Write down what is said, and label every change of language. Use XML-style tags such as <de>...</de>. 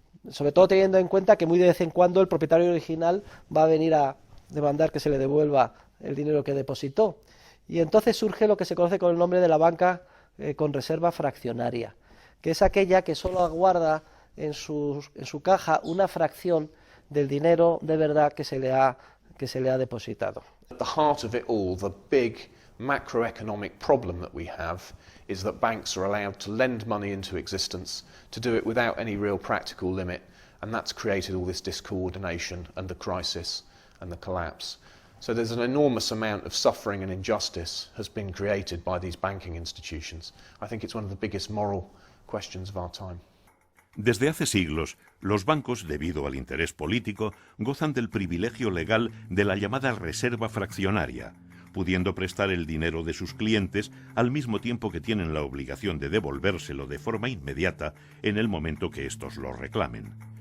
<es>Sobre todo teniendo en cuenta que muy de vez en cuando el propietario original va a venir a demandar que se le devuelva el dinero que depositó. Y entonces surge lo que se conoce con el nombre de la banca con reserva fraccionaria, que es aquella que solo aguarda en su caja una fracción del dinero de verdad que que se le ha depositado.</es> <en>At the heart of it all, the big macroeconomic problem that we have is that banks are allowed to lend money into existence, to do it without any real practical limit, and that's created all this discoordination and the crisis and the collapse. So there's an enormous amount of suffering and injustice has been created by these banking institutions. I think it's one of the biggest moral questions of our time.</en> <es>Desde hace siglos, los bancos, debido al interés político, gozan del privilegio legal de la llamada reserva fraccionaria, pudiendo prestar el dinero de sus clientes al mismo tiempo que tienen la obligación de devolvérselo de forma inmediata en el momento que éstos lo reclamen.</es>